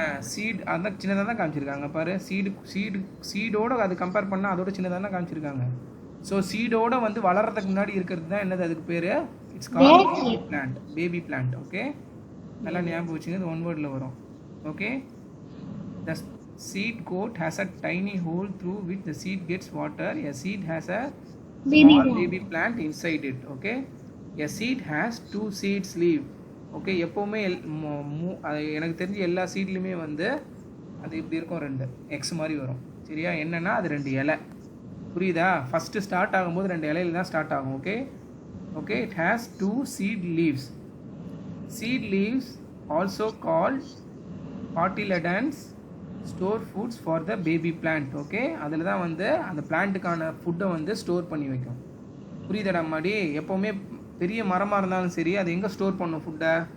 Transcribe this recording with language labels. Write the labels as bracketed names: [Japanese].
[Tamil] Seat அதான் சின்னதாக தான் காமிச்சிருக்காங்க பாரு. சீடோட அது கம்பேர் பண்ணால் அதோட சின்னதாக தான் காமிச்சிருக்காங்க. ஸோ சீடோட வந்து வளர்றதுக்கு முன்னாடி இருக்கிறது தான் என்னது, அதுக்கு பேர் [English] It's called baby plant. [Tamil] Baby plant. Okay, நல்லா ஞாபகம் வச்சுங்க, இது ஒன் வேர்டில் வரும். Okay, [English] seed coat has a tiny hole through which the seed gets water. A seed has a Baby small plant. baby plant inside it. Okay, a seed has 2 seeds leaf. [Tamil] Okay, எப்போவுமே எனக்கு தெரிஞ்ச எல்லா சீட்லையுமே வந்து அது இப்படி இருக்கும், 2 X மாதிரி வரும். சரியா? என்னன்னா அது 2 இலை. புரியுதா? ஃபஸ்ட்டு ஸ்டார்ட் ஆகும்போது 2 இலையில தான் ஸ்டார்ட் ஆகும். Okay okay, [English] It has 2 seed leaves. Seed leaves also called cotyledons store foods for the baby plant. [Tamil] Okay, அதில் தான் வந்து அந்த பிளான்ட்டுக்கான ஃபுட்டை வந்து ஸ்டோர் பண்ணி வைக்கும். புரியுதாடா மாடி? எப்போவுமே பெரிய மரமாக இருந்தாலும் சரி, அது எங்கே ஸ்டோர் பண்ணும் ஃபுட்டை?